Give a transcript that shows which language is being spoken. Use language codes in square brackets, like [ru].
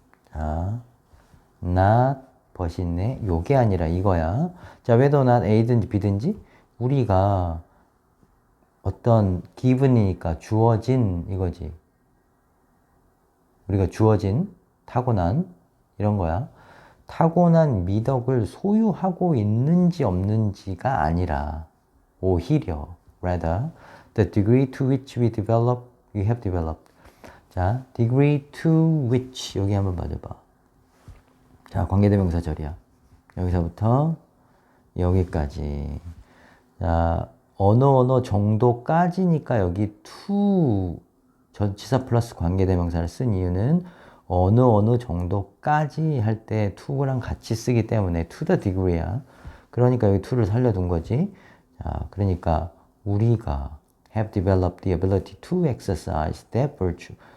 [ko] 자, not 벗있네. 요게 아니라 이거야. 자, whether not A든지 B든지 우리가 어떤 given이니까 주어진 이거지. 우리가 주어진 타고난 이런 거야. 타고난 미덕을 소유하고 있는지 없는지가 아니라 오히려 [en] rather the degree to which we have developed. [ko] 자, degree to which 여기 한번 봐줘봐. 자, 관계대명사절이야. 여기서부터 여기까지. 자, 어느 정도까지니까 여기 to 전치사 플러스 관계대명사를 쓴 이유는 어느 정도까지 할 때 to랑 같이 쓰기 때문에 to the degree야. 그러니까 여기 to를 살려둔 거지. 자, 그러니까 우리가 [en] have developed the ability to exercise that virtue.